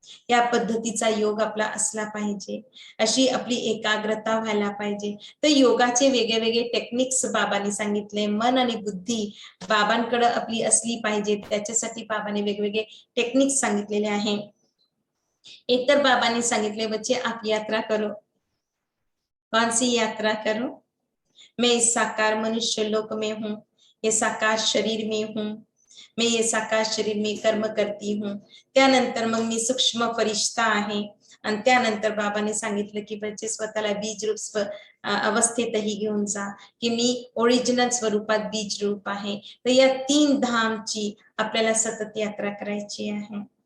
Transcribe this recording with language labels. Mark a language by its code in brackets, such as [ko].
[mr] या पद्धतीचा योग आपला असला पाहिजे, अशी आपली एकाग्रता व्हायला पाहिजे. तर योगाचे वेगळे वेगळे टेक्निक्स बाबांनी सांगितले. मन आणि बुद्धी बाबांकडे आपली असली पाहिजे, त्याच्यासाठी बाबांनी वेगवेगळे टेक्निक्स सांगितलेले आहे. एक तर बाबांनी सांगितले [hi] बच्चे आप यात्रा करो. कौन सी यात्रा करो? मैं इस साकार मनुष्य लोक में हूँ, ये साकार शरीर में हूँ, मैं ये साकार शरीर में कर्म करती हूँ. [mr] त्यानंतर मग मी सूक्ष्म फरिश्ता आहे. आणि त्यानंतर बाबांनी सांगितलं की बच्चे स्वतःला बीज रूप अवस्थेतही घेऊन जा, की मी ओरिजिनल स्वरूपात बीज रूप आहे. तर या 3 धामची आपल्याला सतत यात्रा करायची आहे.